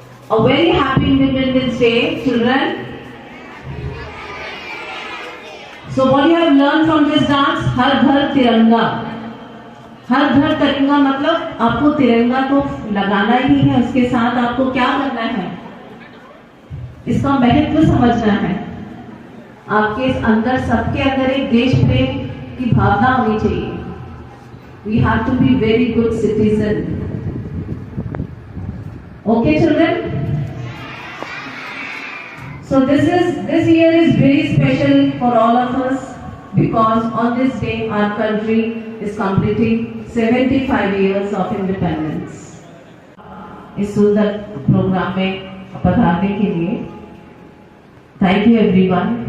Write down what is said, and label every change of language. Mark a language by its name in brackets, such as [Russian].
[English] A very happy Independence Day, children. So what you have learned from this dance? [Hindi] हर घर तिरंगा। हर घर तिरंगा मतलब आपको तिरंगा तो लगाना ही है, उसके साथ आपको क्या करना है, इसका महत्व समझना है। आपके अंदर, सबके अंदर एक देश प्रेम की भावना होनी चाहिए। [English] We have to be very good citizen. Okay, children? So this year is very special for all of us because on this day our country is completing 75 years of independence. [Hindi] इस सुंदर प्रोग्राम में पधारने के लिए [English] Thank you everyone.